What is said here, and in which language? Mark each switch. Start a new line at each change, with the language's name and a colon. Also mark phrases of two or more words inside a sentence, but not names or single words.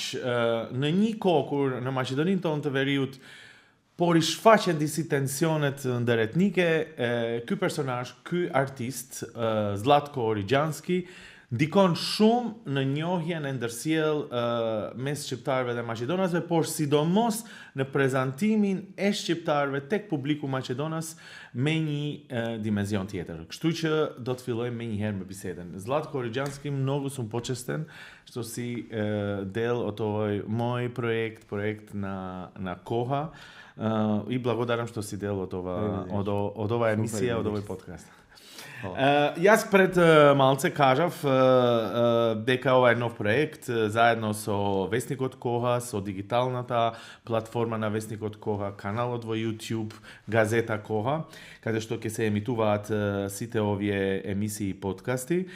Albanian: Në një kohë kur në Maqedoninë tonë të Veriut por i shfaqen disi tensionet ndëretnike, ky personazh, ky artist, Zlatko Origjanski, ndikon shumë në njohjen e ndërsjell mes shqiptarëve dhe maqedonasve, por sidomos në prezantimin e shqiptarëve tek publiku maqedonas me një dimenzion tjetër. Kështu që do të fillojmë menjëherë me bisedën.
Macedonian: Zlatko Origjanski, много сам почестен што си дел од овој мој проект на Koha и благодарам што си дел од ова емисија, од овој подкаст. Јас пред малце кажав дека ова е нов проект заедно со Весникот Коха, со дигиталната платформа на Весникот Коха, каналот во YouTube, газета Коха, каде што ќе се емитуваат сите овие емисии и подкасти.